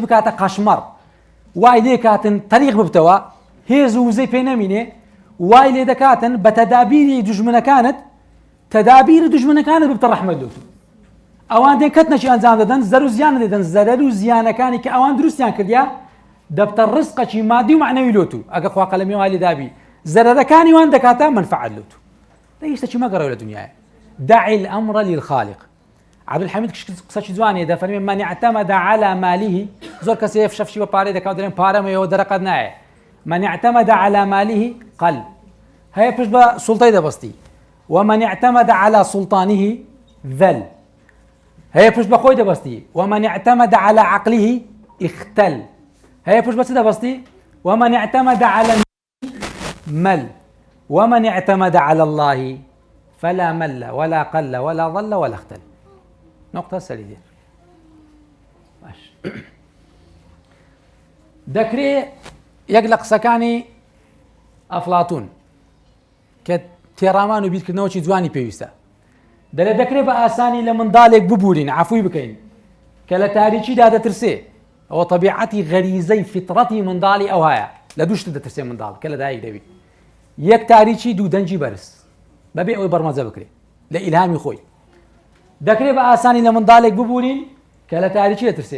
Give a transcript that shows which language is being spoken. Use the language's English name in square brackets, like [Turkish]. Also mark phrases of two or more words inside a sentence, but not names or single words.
[Central Kurdish] بکاتە قەشمەڕ وای لێ کاتن تەریق ببتەوە هێز و وزەی پێ نەمینێ وای لێ دەکاتن بە تەدابیری دوژمنەکانت تەدابیری دوژمنەکانت ببتە ڕەحمەت لۆتو ئەوان دێن کەتنەشی ئەنجام دەدەن زەر و زیان دەدەن زەرەر و زیانەکانی کە ئەوان دروستیان کردیا دەبتە ڕزقەکی مادی و معنەوی لۆتو ئەگە خوا قەلەمی وای لێ دابی زەرەرەکانی وان دەکاتە منفعەت لۆتو لە هیچ شتێکی مەگەڕێ لە دنیاە [Arabic] دع الأمر للخالق [Central Kurdish] عبد الحميد قسەی جوانیە دەفەرمێ [Arabic] من اعتمد على ماله [Central Kurdish] زۆر کەسێ فشەفشی بە پارەی دەکات دەڵێن پارەمەوە دەرەقەت نایە [Arabic] من اعتمد على ماله [Central Kurdish] قل هەیە پشت بە سوڵتەی دەبەستی [Arabic] ومن اعتمد على سلطانه [Central Kurdish] ذل هەیە پشت بە خۆی دەبەستی [Arabic] ومن اعتمد على عقله اختل [Central Kurdish] هەیە پشت بە چ دەبەستی [Arabic] ومن اعتمد على مل ومن اعتمد على الله فلا مل ولا قل ولا ضل ولا اختل [Central Kurdish] نقطة سەری دێ باش دەکرێ یەک لە قسەکانی ئەفلاتون کە تێڕامان و بیرکردنەوەکی جوانی پێویستە دەلێ دەکرێت بە ئاسانی لە منداڵێک ببورین عفوی بکەین کە لە تاریکیدا دەترسێ ئەوە طەبیعەتی غەریزەی فیتڕەتی منداڵی ئەو هەیە لە دوو شت دەترسێ منداڵ کە لە دایک دەبی یەک تاریکی دوو دەنجی بەرز بەبێ ئەوەی بەرمەجە بکرێت لە ئیلهامی خۆی دەکرێت بە ئاسانی لە منداڵێک ببورین کە لە تاریکی دەترسێ